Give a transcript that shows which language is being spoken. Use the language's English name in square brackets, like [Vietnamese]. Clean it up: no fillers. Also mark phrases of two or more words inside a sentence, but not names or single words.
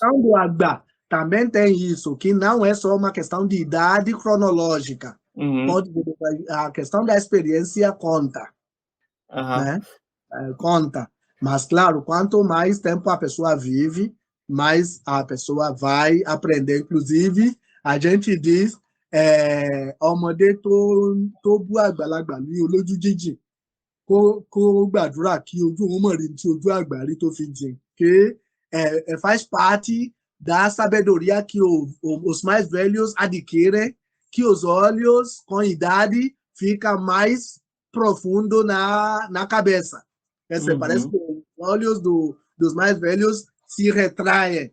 [Portuguese] questão do Agba também tem isso, que não é só uma questão de idade cronológica. Uhum, Pode, a questão da experiência conta, aham. né? Conta. Mas, claro, quanto mais tempo a pessoa vive, mais a pessoa vai aprender. Inclusive, a gente diz, [Yoruba] ọmọdé tó bú àgbàlagbà ní olójú jíjìn kó gbàdúrà kí ojú òun mọ̀ rí tí ojú àgbà rí tó fi jìn, [Portuguese] que faz parte da sabedoria que os mais velhos adquirem, que os olhos, com idade, ficam mais profundo na cabeça. Parece Uhum. que os olhos dos mais velhos se retraem.